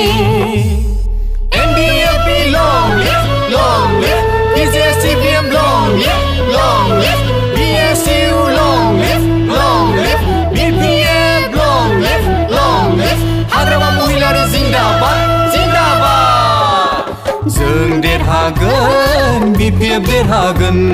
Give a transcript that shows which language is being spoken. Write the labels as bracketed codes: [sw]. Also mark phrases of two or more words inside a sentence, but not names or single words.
[en] NDFB long live PJ CBM long live BSU long live BPF long live [brx] हाग्रामा महिलानि जिंदाबाद जों देरहागोन BPF देरहागोन